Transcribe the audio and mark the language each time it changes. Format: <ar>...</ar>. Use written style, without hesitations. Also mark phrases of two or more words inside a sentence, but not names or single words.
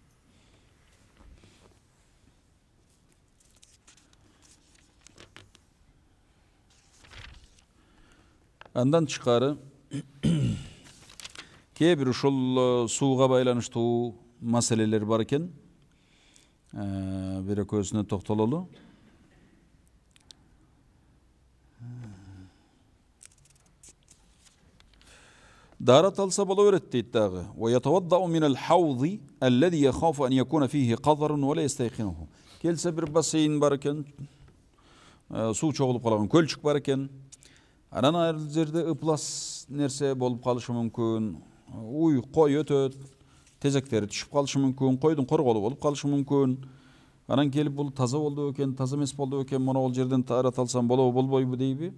<ky>Андан тышкары кээ бир ушул сууга байланыштуу маселелер бар экен. Бир экөөсүнө токтололу. Даарат алса боло берет дейт дагы.</ky> <ar>ويتوضأ من الحوض الذي يخاف أن يكون فيه قذر ولا يستيقظه.</ar> <ky>Келсе бир бассейн бар экен, суу чогулуп калган көлчүк бар экен. Анан ар жерде ыплас нерсе болуп калышы мүмкүн. Уй, кой өтөт, тезектери түшүп калышы мүмкүн, койдун корголу болуп калышы мүмкүн. Анан келип бул таза болду экен, таза эмес болду экен, мына бул жерден даарат алсам болобу, болбойбу дейби?</ky>